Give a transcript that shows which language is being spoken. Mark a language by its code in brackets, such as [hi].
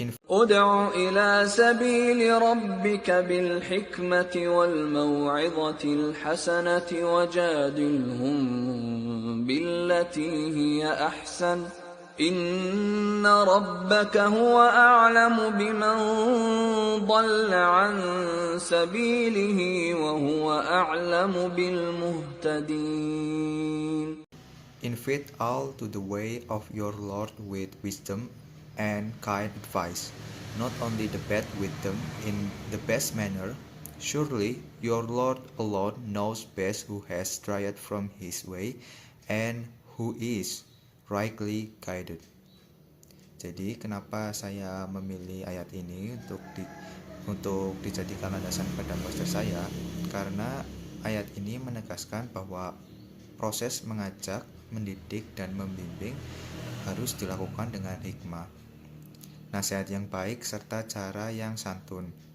[ar] ادع إلى سبيل ربك بالحكمة والموعظة الحسنة وجادلهم بالتي هي أحسن إن ربك هو أعلم بمن ضل عن سبيله وهو أعلم بالمهتدين. [en] Invite all to the way of your Lord with wisdom and kind advice, not only the bad wisdom in the best manner. Surely your Lord alone knows best who has strayed from his way and who is rightly guided. [id] Jadi kenapa saya memilih ayat ini untuk dijadikan landasan pada poster saya? Karena ayat ini menegaskan bahwa proses mengajak, mendidik, dan membimbing harus dilakukan dengan hikmah, nasihat yang baik, serta cara yang santun.